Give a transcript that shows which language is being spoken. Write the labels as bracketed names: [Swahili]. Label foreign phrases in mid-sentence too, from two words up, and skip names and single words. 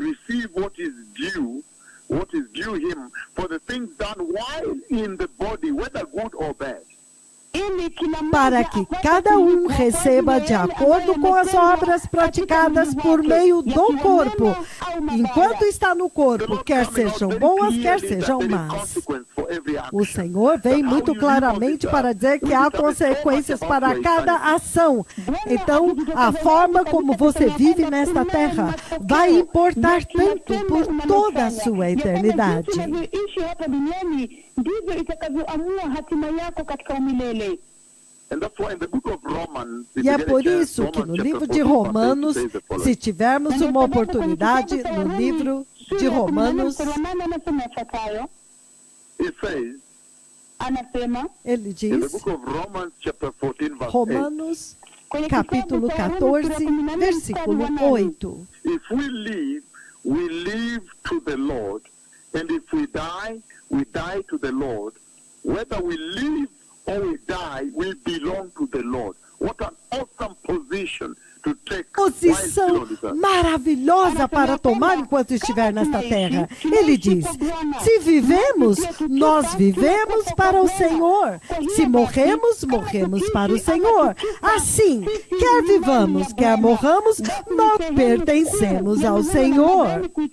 [Portuguese] para que cada um receba de acordo com as obras praticadas por meio do corpo, enquanto está no corpo, quer sejam boas, quer sejam más. O Senhor vem muito claramente para dizer que há consequências para cada ação. Então, a forma como você vive nesta terra vai importar tanto por toda a sua eternidade. [Swahili] Ndivyo itakavyoamua hatima yako katika umilele. [Portuguese] E é por isso que no livro de Romanos, se tivermos uma oportunidade, no livro de Romanos, ele diz, Romanos, capítulo 14, versículo 8. [English] If we live, we live to the Lord, and if we die to the Lord. Whether we live or we die, we belong to the Lord. What an awesome position to take. [Portuguese] Posição maravilhosa para tomar enquanto estiver nesta terra. Ele diz: se vivemos, nós vivemos para o Senhor. Se morremos, morremos para o Senhor. Assim, quer vivamos, quer morramos, nós pertencemos ao Senhor.